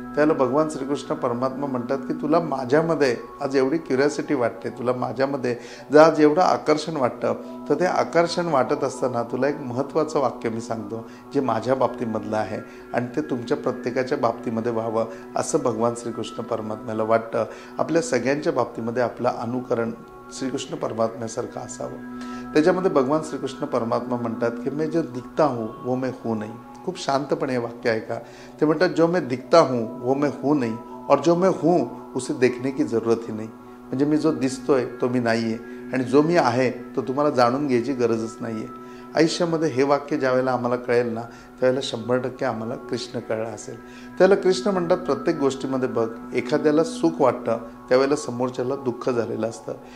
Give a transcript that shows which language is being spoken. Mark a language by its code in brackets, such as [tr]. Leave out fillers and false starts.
[mr] त्याला भगवान श्रीकृष्ण परमात्मा म्हणतात की तुला माझ्यामध्ये आज एवढी क्युरियोसिटी वाटते, तुला माझ्यामध्ये जर आज एवढं आकर्षण वाटतं, तर ते आकर्षण वाटत असताना तुला एक महत्त्वाचं वाक्य मी सांगतो जे माझ्या बाबतीमधलं आहे आणि ते तुमच्या प्रत्येकाच्या बाबतीमध्ये व्हावं असं भगवान श्रीकृष्ण परमात्म्याला वाटतं. आपल्या सगळ्यांच्या बाबतीमध्ये आपलं अनुकरण श्रीकृष्ण परमात्म्यासारखं असावं. त्याच्यामध्ये भगवान श्रीकृष्ण परमात्मा म्हणतात की [hi] मैं जो दिखता हूँ वो मैं हूँ नहीं. [mr] खूप शांतपणे हे वाक्य आहे का. ते म्हणतात [hi] जो मैं दिखता हूँ वो मैं हूँ नहीं और जो मैं हूँ उसे देखने की ज़रूरत ही नहीं. [mr] म्हणजे मी जो दिसतोय तो मी नाही आहे आणि जो मी आहे तो तुम्हाला जाणून घ्यायची गरजच नाही आहे. आयुष्यामध्ये हे वाक्य ज्या वेळेला आम्हाला कळेल ना, त्यावेळेला 100% आम्हाला कृष्ण कळलं असेल. त्याला कृष्ण म्हणतात प्रत्येक गोष्टीमध्ये बघ, एखाद्याला सुख वाटतं त्यावेळेला समोरच्याला दुःख झालेलं असतं.